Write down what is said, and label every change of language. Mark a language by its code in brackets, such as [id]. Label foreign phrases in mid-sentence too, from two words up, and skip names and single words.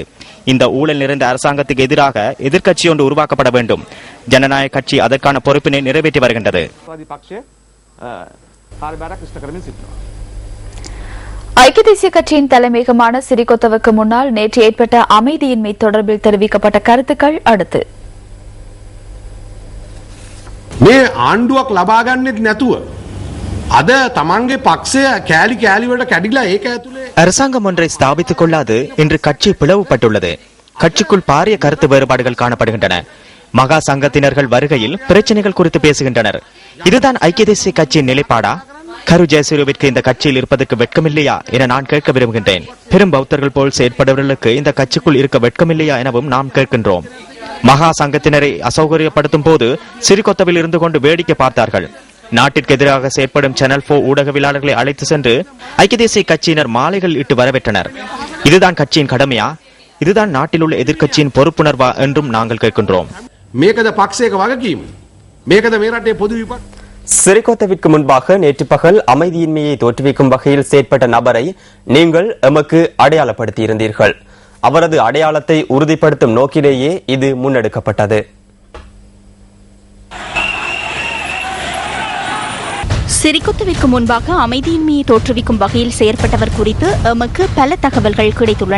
[ta] இந்த ஊழல் நிறைந்த அரசாங்கத்துக்கு எதிராக எதிர்க்கட்சி ஒன்று உருவாக்கப்பட வேண்டும். ஜனநாயக கட்சி அதற்கான பொறுப்பினை நிறைவேற்றி வருகின்றது. ஐக்கிய தேசிய கட்சியின் தலைமையகமான சிறிகொத்தவுக்கு முன்னால் நேற்று ஏற்பட்ட அமைதியின்மை தொடர்பில் தெரிவிக்கப்பட்ட கருத்துக்கள் அடுத்து. [si] මේ ආණ්ඩුවක් ලබා ගන්නෙත් නැතුව අද තමන්ගේ පක්ෂය කෑලි කෑලි වලට කැඩිලා ඒක ඇතුලේ [ta] அரசாங்கம் ஒன்றை ஸ்தாபித்துக் கொள்ளாது இன்று கட்சி பிளவுபட்டுள்ளது. கட்சிக்குள் பாரிய கருத்து வேறுபாடுகள் காணப்படுகின்றன. மகா சங்கத்தினர்கள் வருகையில் பிரச்சனைகள் குறித்து பேசுகின்றனர். இதுதான் ஐக்கிய தேசிய கட்சியின் நிலைப்பாடா? கரு ஜெயசூரியவிற்கு இந்த கட்சியில் இருப்பதற்கு வெட்கமில்லையா என நான் கேட்க விரும்புகின்றேன். பெரும் பௌத்தர்கள் போல் செயற்படுவர்களுக்கு இந்த கட்சிக்குள் இருக்க வெட்கமில்லையா எனவும் நாம் கேட்கின்றோம். மகா சங்கத்தினரை அசௌகரியப்படுத்தும் போது சிறிகொத்தவில் இருந்து கொண்டு வேடிக்கை பார்த்தார்கள். நாட்டிற்கு எதிராக செயற்படும் சேனல் 4 ஊடகவியலாளர்களை அழைத்து சென்று ஐக்கிய தேசிய கட்சியினர் மாலைகள் இட்டு வரவேற்றனர். இதுதான் கட்சியின் கடமையா? இதுதான் நாட்டில் உள்ள எதிர்க்கட்சியின் பொறுப்புணர்வா என்றும் நாங்கள் கேட்கின்றோம். [si] මේකද පක්ෂයක වගකීම? මේකද මේ රටේ පොදු විපක්? [ta] சிறிகொத்தவிற்கு முன்பாக நேற்று பகல் அமைதியின்மையை தோற்றுவிக்கும் வகையில் செயற்பட்ட நபரை நீங்கள் எமக்கு அடையாளப்படுத்தியிருந்தீர்கள். அவரது அடையாளத்தை உறுதிப்படுத்தும் நோக்கிலேயே இது முன்னெடுக்கப்பட்டது. சிறிகொத்தவிற்கு முன்பாக அமைதியின்மையை தோற்றுவிக்கும் வகையில் செயற்பட்டவர் குறித்து எமக்கு பல தகவல்கள் கிடைத்துள்ளன.